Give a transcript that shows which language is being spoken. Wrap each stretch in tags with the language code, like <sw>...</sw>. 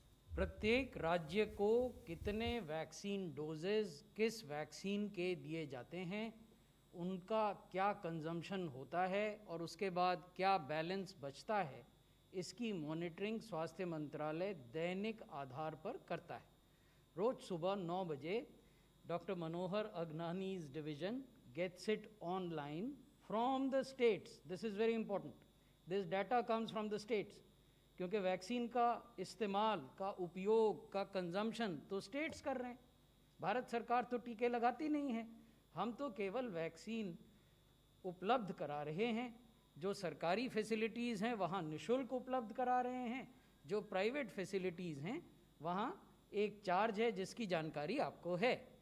<hi>प्रत्येक राज्य को कितने वैक्सीन डोजेज किस वैक्सीन के दिए जाते हैं, उनका क्या कंजम्पशन होता है और उसके बाद क्या बैलेंस बचता है, इसकी मॉनिटरिंग स्वास्थ्य मंत्रालय दैनिक आधार पर करता है। रोज सुबह 9 बजे</hi> <en>Doctor Manohar Agnani's division gets it online from the states. This is very important. This data comes from the states.</en> <hi>क्योंकि वैक्सीन का इस्तेमाल का उपयोग का कंजम्पशन तो स्टेट्स कर रहे हैं, भारत सरकार तो टीके लगाती नहीं है। हम तो केवल वैक्सीन उपलब्ध करा रहे हैं, जो सरकारी फैसिलिटीज़ हैं वहाँ निःशुल्क उपलब्ध करा रहे हैं, जो प्राइवेट फैसिलिटीज़ हैं वहाँ एक चार्ज है जिसकी जानकारी आपको है।</hi>